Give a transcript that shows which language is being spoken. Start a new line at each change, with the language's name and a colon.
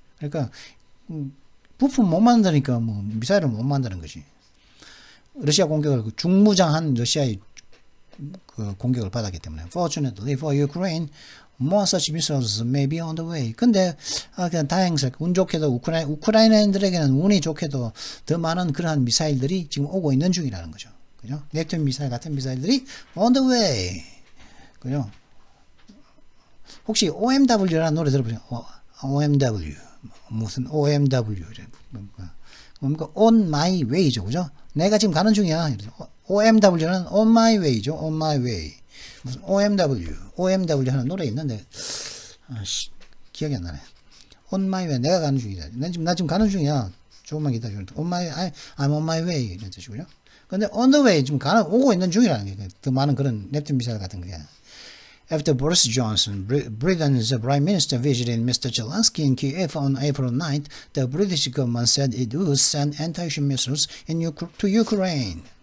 Korean: 그러니까 부품 못 만드니까 뭐 미사일을 못 만드는 거지. 러시아 공격을 중무장한 러시아의 그 공격을 받았기 때문에.
English: Fortunately for Ukraine, more such missiles may be on the way.
Korean: 근데 그냥 다행스럽게 운 좋게도 우크라이나인들에게는 운이 좋게도 더 많은 그러한 미사일들이 지금 오고 있는 중이라는 거죠. 그죠? 넵튠 미사일 같은 미사일들이
English: on the way.
Korean: 그죠? 혹시 OMW라는 노래 들어보세요. OMW 무슨 OMW 뭡니까?
English: On my way죠,
Korean: 그죠? 내가 지금 가는 중이야.
English: OMW는 on my way죠. on my way.
Korean: 무슨 OMW 하는 노래 있는데 기억이 안 나네.
English: on my way,
Korean: 내가 가는 중이다. 나 지금 가는 중이야. 조금만 기다려.
English: I'm on my way
Korean: 이런 뜻이고요. 근데
English: on the way
Korean: 지금 오고 있는 중이라는 게 더 많은 그런 넵튠 미사일 같은 게.
English: After Boris Johnson, Britain's Prime Minister visited Mr. Zelensky in Kiev on April 9th, the British government said it would send anti-ship missiles to Ukraine.